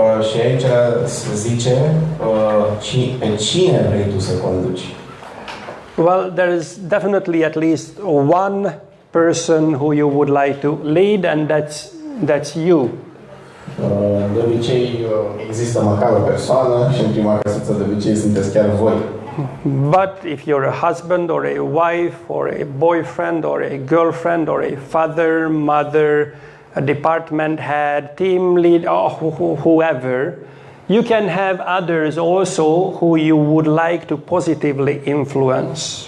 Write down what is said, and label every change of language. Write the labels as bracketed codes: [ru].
[ro] Și aici se zice pe cine vrei tu să conduci. [en] Well, there is definitely at least one person who you would like to lead, and that's you. [ro] De obicei există măcar o persoană și în prima căsuță de obicei sunteți chiar voi. [en] But if you're a husband or a wife or a boyfriend or a girlfriend or a father, mother, a department head, team lead, or whoever, you can have others also who you would like to positively influence.